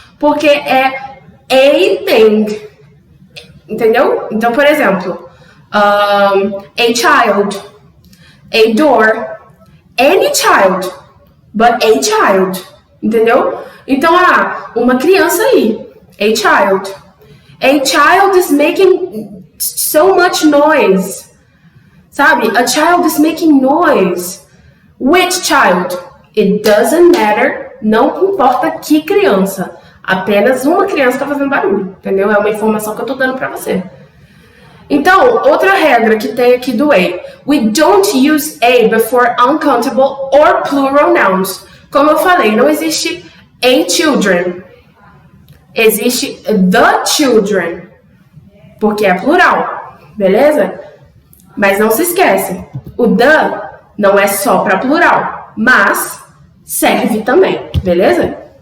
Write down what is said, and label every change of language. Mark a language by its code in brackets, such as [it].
[pt] Porque é [en] a thing. [pt] Entendeu? Então, por exemplo, [en] a child, a door, any child, but a child. [pt] Entendeu? Então, uma criança aí, [en] a child. A child is making so much noise. [pt] Sabe? [en] A child is making noise. Which child? It doesn't matter. [pt] Não importa que criança. Apenas uma criança está fazendo barulho. Entendeu? É uma informação que eu tô dando para você. Então, outra regra que tem aqui do a. [en] We don't use a before uncountable or plural nouns. [pt] Como eu falei, não existe [en] a children. [pt] Existe [en] the children. [pt] Porque é plural. Beleza? Mas não se esquece. O the não é só para plural. Mas serve também. Beleza?